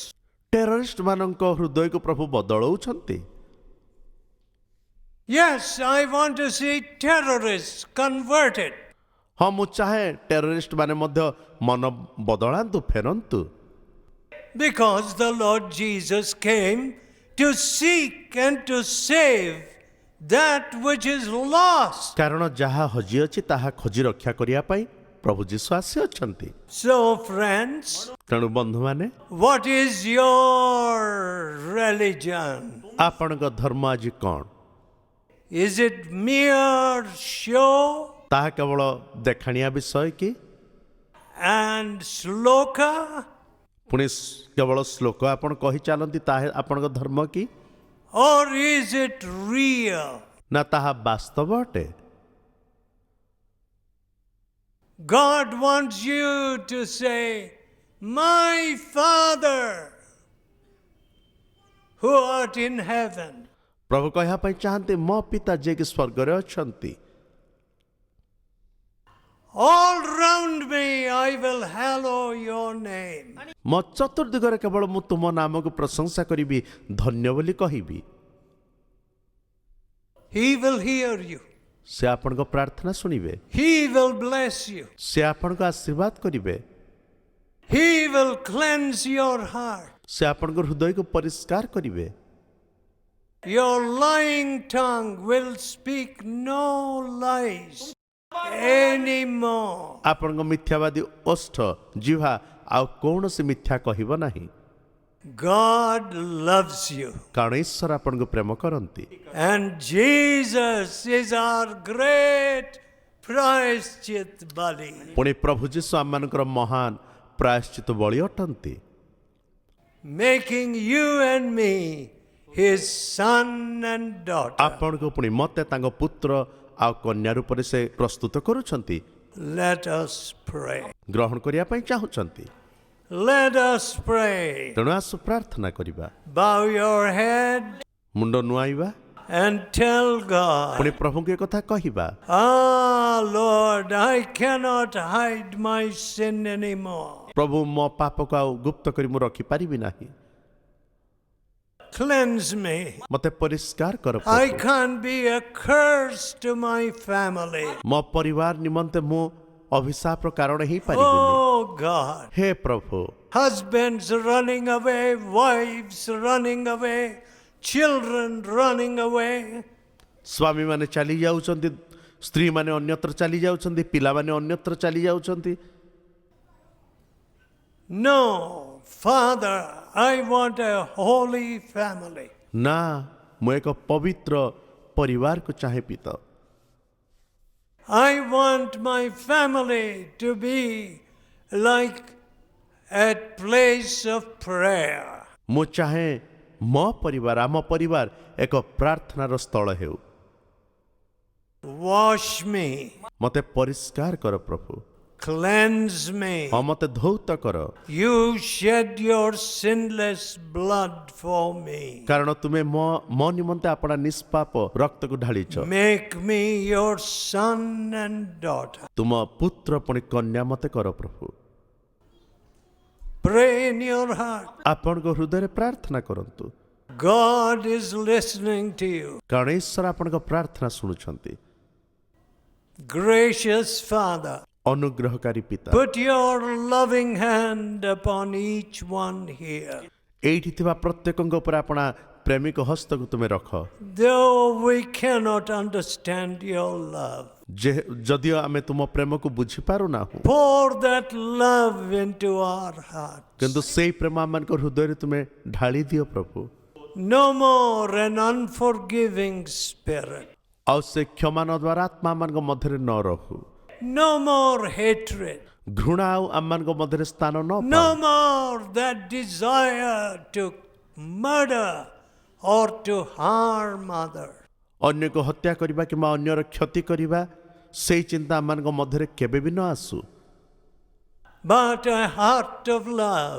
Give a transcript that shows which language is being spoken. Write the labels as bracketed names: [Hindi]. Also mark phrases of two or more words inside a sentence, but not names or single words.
[Odia] ଟେରରିଷ୍ଟ ମାନଙ୍କ ହୃଦୟକୁ ପ୍ରଭୁ ବଦଳଉଛନ୍ତି। [English] Yes, I want to see terrorists converted. [Odia] ହଁ, ମୁଁ ଚାହେଁ ଟେରରିଷ୍ଟ ମାନେ ମଧ୍ୟ ମନ ବଦଳାନ୍ତୁ, ଫେରନ୍ତୁ। [English] Because the Lord Jesus came to seek and to save that which is lost. [Odia] କାରଣ ଯାହା ହଜିଅଛି ତାହା ଖୋଜି ରକ୍ଷା କରିବା ପାଇଁ ପ୍ରଭୁ ଯୀଶୁ ଆସିଅଛନ୍ତି। [English] So, friends, [Odia] ତେଣୁ ବନ୍ଧୁମାନେ, [English] what is your religion? [Odia] ଆପଣଙ୍କ ଧର୍ମ ଆଜି କ'ଣ? [English] Is it mere show [Odia] ତାହା କେବଳ ଦେଖାଣିଆ ବିଷୟ କି? [English] and sloka? [Odia] ପୁଣି କେବଳ ଶ୍ଲୋକ ଆପଣ କହି ଚାଲନ୍ତି, ତାହା ଆପଣଙ୍କ ଧର୍ମ କି? [English] Or is it real? [Odia] ନା ତାହା ବାସ୍ତବ ଅଟେ? [English] God wants you to say, my Father who art in heaven. [Odia] ପ୍ରଭୁ କହିବା ପାଇଁ ଚାହାନ୍ତି, ମୋ ପିତା ଯିଏକି ସ୍ୱର୍ଗରେ ଅଛନ୍ତି। [English] All round me I will hallow your name. [Odia] ମୋ ଚତୁର୍ଦିଗରେ କେବଳ ମୁଁ ତୁମ ନାମକୁ ପ୍ରଶଂସା କରିବି, ଧନ୍ୟ ବୋଲି କହିବି। [English] He will hear you. [Odia] ସେ ଆପଣଙ୍କ ପ୍ରାର୍ଥନା ଶୁଣିବେ। [English] He will bless you. [Odia] ସେ ଆପଣଙ୍କୁ ଆଶୀର୍ବାଦ କରିବେ। [English] He will cleanse your heart. [Odia] ସେ ଆପଣଙ୍କ ହୃଦୟକୁ ପରିଷ୍କାର କରିବେ। [English] Your lying tongue will speak no lies anymore. [Odia] ଆପଣଙ୍କ ମିଥ୍ୟାବାଦୀ ଓଷ୍ଠ ଜିହ୍ୱା ଆଉ କୌଣସି ମିଥ୍ୟା କହିବ ନାହିଁ। [English] God loves you. [Odia] କାରଣ ଈଶ୍ୱର ଆପଣଙ୍କୁ ପ୍ରେମ କରନ୍ତି। [English] And Jesus is our great [Odia] ପ୍ରାୟଶ୍ଚିତ ବଳି. ପୁଣି ପ୍ରଭୁ ଯୀଶୁ ଆମମାନଙ୍କର ମହାନ ପ୍ରାୟଶ୍ଚିତ ବଳି ଅଟନ୍ତି, [English] Making you and me his son and daughter. [Odia] ଆପଣଙ୍କୁ ପୁଣି ମୋତେ ତାଙ୍କ ପୁତ୍ର ଆଉ କନ୍ୟା ରୂପରେ ସେ ପ୍ରସ୍ତୁତ କରୁଛନ୍ତି। [English] Let us pray. [Odia] ଗ୍ରହଣ କରିବା ପାଇଁ ଚାହୁଁଛନ୍ତି। [English] Let us pray. [Odia] ତେଣୁ ଆସୁ ପ୍ରାର୍ଥନା କରିବା। [English] Bow your head [Odia] ମୁଣ୍ଡ ନୁଆଇବା [English] and tell God, [Odia] ପୁଣି ପ୍ରଭୁଙ୍କୁ ଏ କଥା କହିବା, [English] Ah, Lord, I cannot hide my sin anymore. [Odia] ପ୍ରଭୁ ମୋ ପାପକୁ ଆଉ ଗୁପ୍ତ କରି ମୁଁ ରଖିପାରିବି ନାହିଁ, [English] Cleanse me. [Odia] ମୋତେ ପରିଷ୍କାର କର [English] I [Odia] ପ୍ରଭୁ। [English] can't be a curse to my family. [Odia] ମୋ ପରିବାର ନିମନ୍ତେ ମୁଁ ଅଭିଶାପର କାରଣ ହେଇପାରିବିନି। [English] Oh, God. [Odia] ହେ ପ୍ରଭୁ, [English] Husbands running away, wives running away, children running away. [Odia] ସ୍ୱାମୀମାନେ ଚାଲି ଯାଉଛନ୍ତି, ସ୍ତ୍ରୀମାନେ ଅନ୍ୟତ୍ର ଚାଲି ଯାଉଛନ୍ତି, ପିଲାମାନେ ଅନ୍ୟତ୍ର ଚାଲି ଯାଉଛନ୍ତି। [English] No, Father, I want a holy family. [Odia] ନା, ମୁଁ ଏକ ପବିତ୍ର ପରିବାରକୁ ଚାହେଁ ପିତା। [English] I want my family to be like a place of prayer. [Odia] ମୁଁ ଚାହେଁ ମୋ ପରିବାର, ଆମ ପରିବାର ଏକ ପ୍ରାର୍ଥନାର ସ୍ଥଳ ହେଉ। [English] Wash me, [Odia] ମୋତେ ପରିଷ୍କାର କର ପ୍ରଭୁ, [English] cleanse me. [Odia] ହଁ ମୋତେ ଧୌତ କର, [English] You shed your sinless blood for me. [Odia] କାରଣ ତୁମେ ମୋ ନିମନ୍ତେ ଆପଣା ନିଷ୍ପାପ ରକ୍ତକୁ ଢାଳିଛ। [English] Make me your son and daughter. [Odia] ତୁମ ପୁତ୍ର ପୁଣି କନ୍ୟା ମୋତେ କର ପ୍ରଭୁ। [English] Pray in your heart. [Odia] ଆପଣଙ୍କ ହୃଦୟରେ ପ୍ରାର୍ଥନା କରନ୍ତୁ, [English] God is listening to you. [Odia] କାରଣ ଈଶ୍ୱର ଆପଣଙ୍କ ପ୍ରାର୍ଥନା ଶୁଣୁଛନ୍ତି। [English] Gracious Father, [Odia] ଅନୁଗ୍ରହକାରୀ ପିତା, [English] put your loving hand upon each one here. [Odia] ଏଇଠି ଥିବା ପ୍ରତ୍ୟେକଙ୍କ ଉପରେ ଆପଣା ପ୍ରେମିକ ହସ୍ତକୁ ତୁମେ ରଖ। [English] Though we cannot understand your love, [Odia] ଯଦିଓ ଆମେ ତୁମ ପ୍ରେମକୁ ବୁଝିପାରୁନାହୁଁ, [English] pour that love into our hearts. [Odia] କିନ୍ତୁ ସେଇ ପ୍ରେମ ଆମମାନଙ୍କ ହୃଦୟରେ ତୁମେ ଢାଳି ଦିଅ ପ୍ରଭୁ। [English] No more an unforgiving spirit. [Odia] ଆଉ ସେ କ୍ଷମା ନ ଦ୍ୱାରା ଆତ୍ମା ଆମମାନଙ୍କ ମଧ୍ୟରେ ନ ରହୁ। [English] No more hatred. [Odia] ଘୃଣା ଆଉ ଆମମାନଙ୍କ ମଧ୍ୟରେ ସ୍ଥାନ ନ ପାଉ। [English] No more that desire to murder or to harm others. [Odia] ଅନ୍ୟକୁ ହତ୍ୟା କରିବା କିମ୍ବା ଅନ୍ୟର କ୍ଷତି କରିବା, ସେଇ ଚିନ୍ତା ଆମମାନଙ୍କ ମଧ୍ୟରେ କେବେ ବି ନ ଆସୁ। [English] But a heart of love